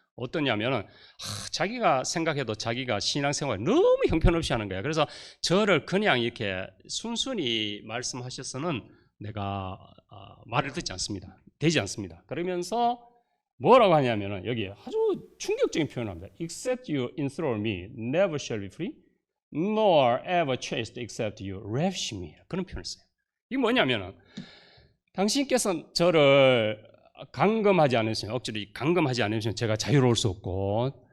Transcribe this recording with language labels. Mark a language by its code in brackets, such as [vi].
[ko] 어떠냐면은 자기가 생각해도 자기가 신앙생활 너무 형편없이 하는 거야. 그래서 저를 그냥 이렇게 순순히 말씀하셔서는 내가 말을 듣지 않습니다. 되지 않습니다. 그러면서 뭐라고 하냐면은 여기 아주 충격적인 표현을 합니다. [en] Except you enthrall me, never shall be free, nor ever chaste except you ravish me. [ko] 그런 표현을 써요. 이게 뭐냐면은 당신께서 저를 억지로 감금하지 않으시면 제가 자유로울 수 없고,